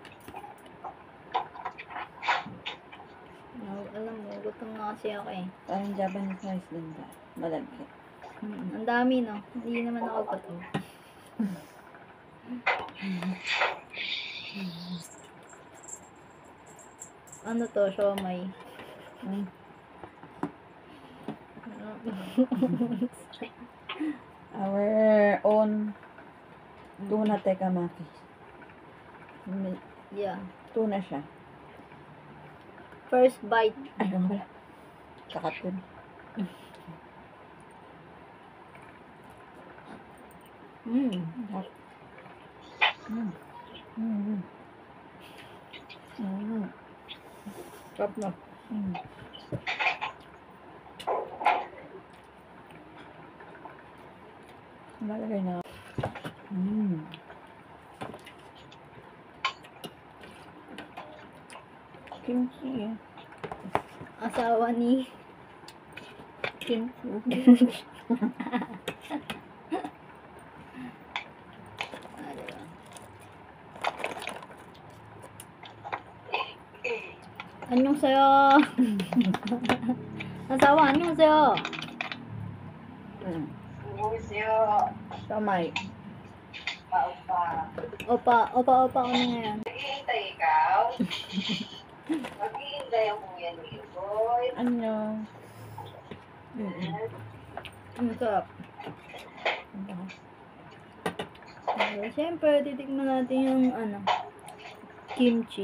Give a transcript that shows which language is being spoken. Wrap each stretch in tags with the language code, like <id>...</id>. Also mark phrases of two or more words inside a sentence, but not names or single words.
<tl>No, alam mo, gutom na kasi ako eh. Parang Japanese rice din ba? Malagkit. Ang dami, no? Hindi naman ako gutom. Ano to? Siomay.</tl> <en>Our own tuna tekamaki. Yeah.</en> <tl>Tuna siya.</tl> <en>First bite.</en> <tl>Ay, ano ba? Kakat yun. Sarap na. Malagay na. Kimchi. Asawa ni Kimchi.</tl> <ko>안녕하세요. 아사와 안녕하세요. 안녕하세요.</ko> <tl>Samay. Opa. 오빠 ano ngayon? Naghihintay ikaw? Maghihintay ang kuya ni Iboy. Ano? Ang sarap. Diba? Siyempre, titikman natin yung kimchi.</tl>